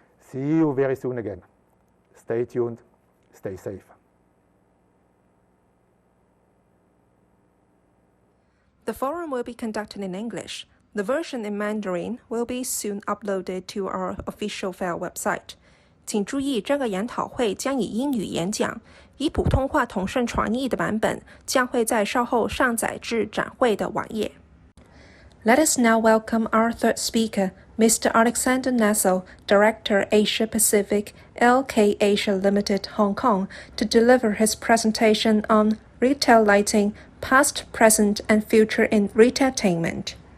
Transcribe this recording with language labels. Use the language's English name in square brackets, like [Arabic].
[English] See you very soon again. Stay tuned, stay safe. The forum will be conducted in English. The version in Mandarin will be soon uploaded to our official fair website. [Chinese] 请注意，这个研讨会将以英语演讲，以普通话同声传译的版本将会在稍后上载至展会的网页。 [English] Let us now welcome our third speaker, Mr. Alexander Nassau, Director Asia Pacific, LK Asia Limited, Hong Kong, to deliver his presentation on retail lighting, past, present, and future in retailtainment.